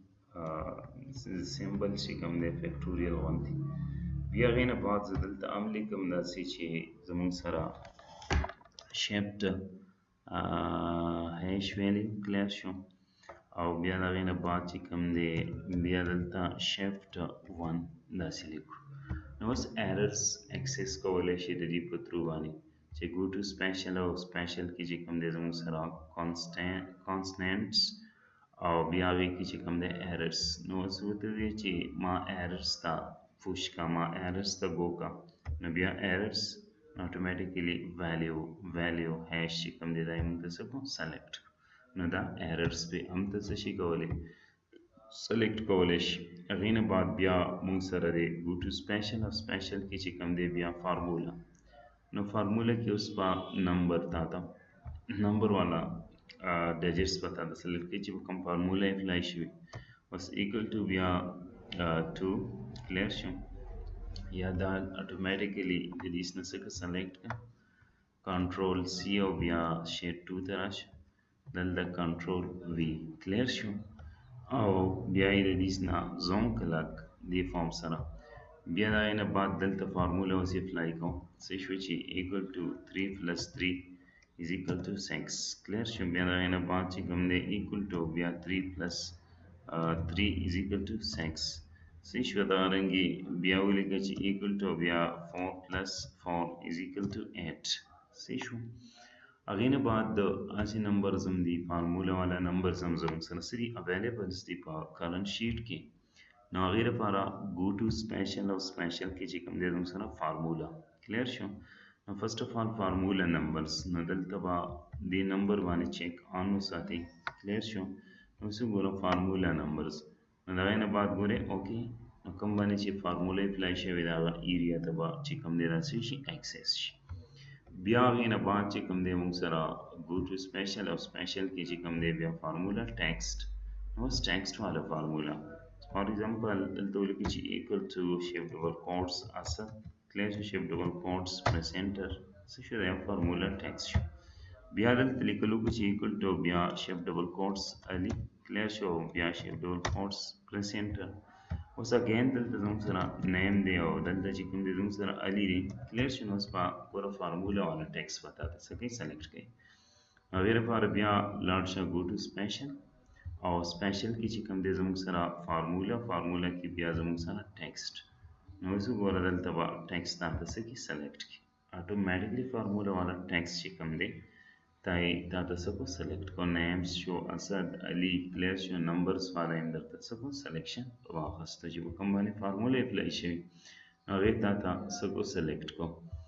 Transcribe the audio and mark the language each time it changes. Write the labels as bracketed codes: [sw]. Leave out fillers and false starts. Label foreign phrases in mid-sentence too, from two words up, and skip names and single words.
[ps] سمبل چې کوم دی فیکټوریل غوندې بیا هغې نه بعد زه دلته هم لیکم داسې چې زموږ سره [en] shift hash value [ps] کلیر شو او بیا د هغې نه بعد چې کوم دی بیا دلته شفټ 1 داسې لیکو نو اوس [en] errors access [ps] کولی شي د دې په ترو باندې چې [en] go to special [ps] او special کې چې کوم دی زموږ سره کانسټنټس او بیا هغې کې چې کوم دی ایررز نو اوس ورته وایي چې ما ایررز ته پوش کا ما ایررز ته گو کا نو بیا [en] errors automatically value hash [ps] چې کوم دی دا یې موږ ته څه کړو سلیکټ نو دا ایررز به هم ته څه شي کولی سلیکټ کولی شي هغې نه بعد بیا موږ سره دی [en] go to special [ps] او special کې چې کوم دی بیا فارمولا نو فارمولا کې اوس په نمبر تا ته نمبر والا ډیجټس به تا ته سلیکټ کړي چې په کوم فارمولا اپلای شوي بس [en] equal to [ps] بیا 2 کلیر شو یا دا اتوماتیکلی د دې نه څخه سلیکټ کړه [en] control C [ps] او بیا شیټ 2 ته راشه دلته [en] control V [ps] کلیر شو او بیا یې د دې نه [en] zoom click [ps] دې فارم سره بیا د هغې نه بعد دلته فارمولا اوس اپلای کوم څه شو چې [en] equal to 3 plus 3 is equal to 6 [ps] کلیر شو بیا د هغې نه بعد چې کوم دی [en] equal to [ps] بیا 3 پلس [en] 3 is equal to 6 [ps] صحیح شو دغرنګې بیا ولیکه چې [en] equal to [ps] بیا [en] 4 plus 4 is equal to 8 [ps] صحیح شو هغې نه بعد د هسې نمبرز هم دي فارمولا والا نمبرز هم زموږ سره څه دي اویلیبلز دي په کرنټ شیټ کې نو هغې لپاره [en] go to special [ps] او special کې چې کوم دی زموږ سره فارمولا کلیر شو نو [en] first of all formula numbers [ps] نو دلته به دې نمبر باندې [en] check on [ps] وساتئ کلیر شو نو اوس ګوره [en] formula numbers [ps] نو د هغې نه بعد ګورئ اوکې نو کوم باندې چې [en] formula apply [ps] شوې ده هغه ایریا ته به چې کوم دی راسي شي اکسس شي بیا هغې نه بعد چې کوم دی موږ سره [en] go to special [ps] او special کې چې کوم دی بیا [en] formula text [ps] نو اوس ټیکسټ والا [en] formula for example [ps] دلته ولیکئ چې [en] equal to shift double quotes [ps] اصل کلیر شو [en] shift double quotes press enter [ps] څه شو دا یو [en] formula text [ps] شو بیا دلته لیکلو چې [en] equal to [ps] بیا [en] shift double quotes [ps] الف کلیر شو بیا [en] shift double quotes press enter [ps] اوس اگین دلته زموږ سره نیم دی او دلته چې کوم دی زموږ سره علي دی کلیر شو نو اوس په پوره فارمولا والا ټیکسټ به تاته څه کوي سلیکټ کوي هغې لپاره بیا لاړ شه [en] go to special [ps] او سپیشل کې چې کوم دی زموږ سره فارمولا کې بیا زموږ سره ټیکسټ نو اوس وګوره دلته به ټیکسټ تاته څه کړي سلیکټ کړي اټومیټیکلی فارمولا والا ټیکسټ چې کوم دی تاته څه کو سلیکټ کو نیمز شو اسد علي کلیر شو نمبرز والا هم درته څه کو سلیکشن واخیسته چې په کوم باندې [en] formula apply [ps] شوي نو هغې تاته څه کو سلیکټ کو